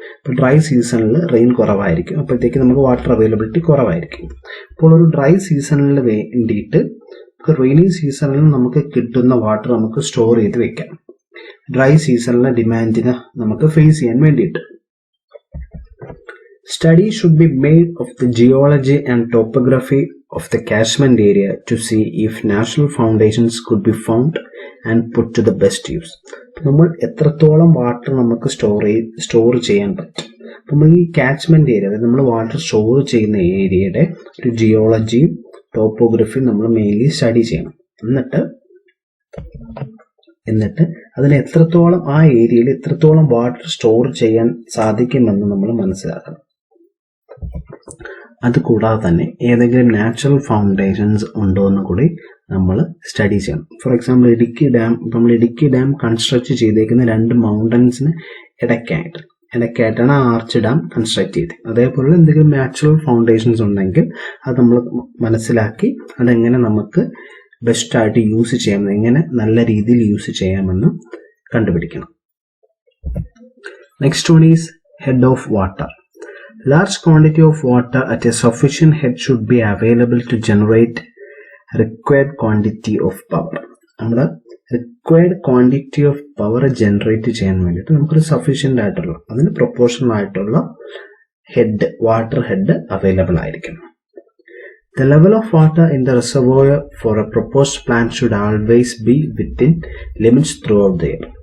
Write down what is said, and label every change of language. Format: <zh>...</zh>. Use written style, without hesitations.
<ml>ഇപ്പോൾ ഡ്രൈ സീസണിൽ റെയിൻ കുറവായിരിക്കും, അപ്പോഴത്തേക്ക് നമുക്ക് വാട്ടർ അവൈലബിലിറ്റി കുറവായിരിക്കും. അപ്പോൾ ഒരു ഡ്രൈ സീസണിൽ വേണ്ടിയിട്ട് റെയിനി സീസണിൽ നമുക്ക് കിട്ടുന്ന വാട്ടർ നമുക്ക് സ്റ്റോർ ചെയ്ത് വെക്കാം, ഡ്രൈ സീസണിലെ ഡിമാൻഡിനെ നമുക്ക് ഫേസ് ചെയ്യാൻ വേണ്ടിയിട്ട്.</ml> <en>Study should be made of the geology and topography of the catchment area to see if natural foundations could be found and put to the best use.</en> <ml>നമ്മൾ എത്രത്തോളം water നമുക്ക് store ചെയ്യാൻ പറ്റും. നമ്മൾ ഈ കാച്ച്മെന്റ് ഏരിയ, അതായത് നമ്മൾ water store ചെയ്യുന്ന ഏരിയയുടെ ഒരു ജിയോളജിയും ടോപ്പോഗ്രഫിയും നമ്മൾ മെയിൻലി സ്റ്റഡി ചെയ്യണം. എന്നിട്ട് അതിന് എത്രത്തോളം ആ ഏരിയയിൽ എത്രത്തോളം വാട്ടർ സ്റ്റോർ ചെയ്യാൻ സാധിക്കുമെന്ന് നമ്മൾ മനസ്സിലാക്കണം. അതുകൂടാതെ തന്നെ ഏതെങ്കിലും നാച്ചുറൽ ഫൗണ്ടേഷൻസ് ഉണ്ടോ എന്ന് കൂടി നമ്മൾ സ്റ്റഡി ചെയ്യണം.</ml> <en>for example</en> <ml>Idukki dam construct ചെയ്തേക്കുന്ന 2 മൗണ്ടൻസിന് ഇടയ്ക്കായിട്ടാണ് ആർച്ച് ഡാം കൺസ്ട്രക്ട് ചെയ്തത്. അതേപോലെ എന്തെങ്കിലും നാച്ചുറൽ ഫൗണ്ടേഷൻസ് ഉണ്ടെങ്കിൽ അത് നമ്മൾ മനസ്സിലാക്കി അതെങ്ങനെ നമുക്ക് ബെസ്റ്റായിട്ട് യൂസ് ചെയ്യാമെന്ന്, എങ്ങനെ നല്ല രീതിയിൽ യൂസ് ചെയ്യാമെന്ന് കണ്ടുപിടിക്കണം.</ml> <en>Next one is head of water. Large quantity of water at a sufficient head should be available to generate required quantity of power.</en> <ml>നമ്മുടെ required quantity of power generate ചെയ്യാൻ വേണ്ടിയിട്ട് നമുക്കൊരു സഫീഷ്യൻ്റ് ആയിട്ടുള്ള, അതിന് പ്രൊപ്പോർഷണൽ ആയിട്ടുള്ള water head available ആയിരിക്കണം.</ml> <en>The level of water in the reservoir for a proposed plant should always be within limits throughout the year.</en>